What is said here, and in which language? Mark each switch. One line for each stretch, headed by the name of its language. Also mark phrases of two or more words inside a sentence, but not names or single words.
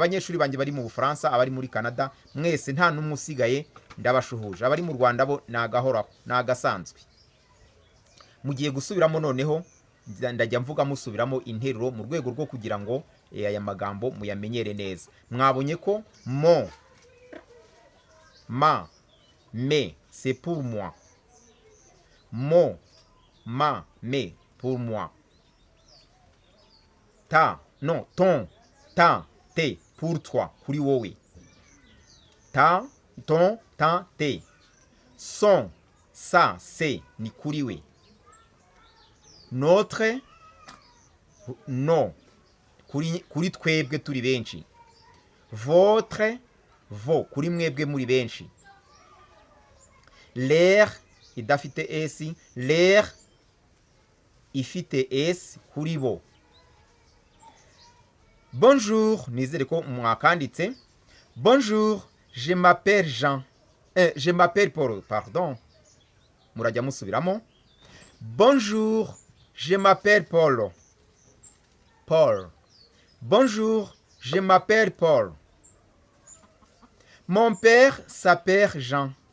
Kinyarwanda: Abanyeshuri banjye bari mu Bufaransa, abari muri Canada, mwese nta n'umwe usigaye, ndabashuhuje. Abari mu Rwanda bo nagahoraho, nagasanzwe. Mugiye gusubiramo noneho, ndajya mvuga musubiramo interuro mu rwego rwo kugira ngo aya magambo muyamenyere neza. Mwabonye ko
French: mon, ma, me, c'est pour moi. Mon, ma, me, pour moi. Ta, non, ton, ta, te, pour toi,
Kinyarwanda: kuri wowe.
French: Ta, ton, ta, te. Son, sa,
Kinyarwanda: se, ni kuri we.
French: Notre, no,
Kinyarwanda: kuri twebwe turi benshi.
French: Votre, vo,
Kinyarwanda: kuri mwebwe muri benshi. L'air, idafite s, l'air, ifite s, kuri bo. Bonjour, nizere ko mwakanditse.
French: Bonjour, je m'appelle Jean. Je m'appelle Paul, pardon.
Kinyarwanda: Murajya musubiramo.
French: Bonjour, je m'appelle Paul. Paul. Bonjour, je m'appelle Paul. Mon père s'appelle Jean.